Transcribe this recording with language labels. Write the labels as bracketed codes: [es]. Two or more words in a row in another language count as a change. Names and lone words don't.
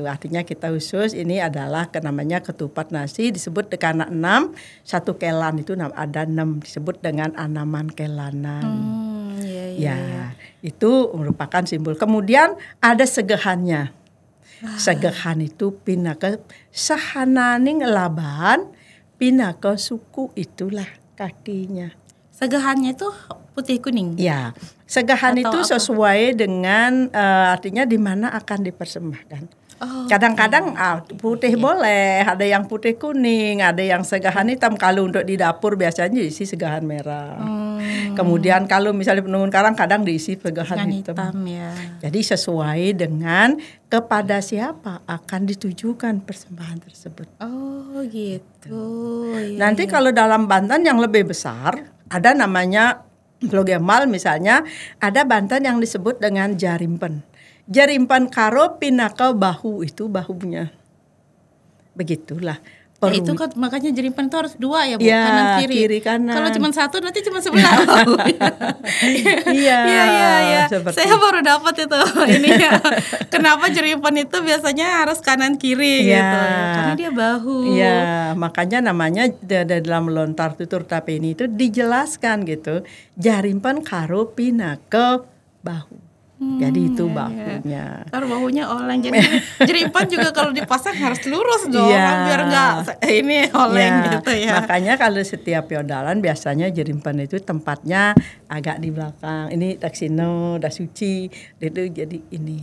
[id] Artinya kita khusus ini adalah namanya ketupat nasi disebut karena 6, 1 kelan itu ada 6 disebut dengan anaman kelanan. Itu merupakan simbol. Kemudian ada segehannya. Segehan itu [ban] pinaka sahananing laban, pinaka suku [id] itulah kakinya. Segahannya itu putih kuning. Ya, segahan itu sesuai dengan artinya di mana akan dipersembahkan. Kadang-kadang putih boleh, ada yang putih kuning, ada yang segahan hitam. Kalau untuk di dapur biasanya diisi segahan merah. Kemudian kalau misalnya penenun karang kadang diisi segahan hitam ya. Jadi sesuai dengan kepada siapa akan ditujukan persembahan tersebut. Oh gitu. Nanti kalau dalam Banten yang lebih besar ada namanya Blogemal misalnya, ada Banten yang disebut dengan jarimpen. [ban] Jarimpen karo pinaka bahu [id] itu bahunya. Begitulah. Ya, itu kan makanya Jerimpan itu harus 2 ya Bu, ya, kanan kiri kanan. Kalau cuma 1 nanti cuma sebelah. Iya. Saya baru dapat itu ini ya. Kenapa Jerimpan itu biasanya harus kanan kiri gitu? Karena dia bahu. Iya, makanya namanya dalam lontar tutur tapeni itu dijelaskan gitu. [ban] Jarimpan karo pinake bahu. [id] Jadi itu bahunya. Kalau bahunya oleng, jadi Jerimpan juga kalau dipasang harus lurus dong, biar nggak ini oleng gitu ya. Makanya kalau setiap piodalan biasanya Jerimpan itu tempatnya agak di belakang. Ini daksino, dasuci, itu jadi ini.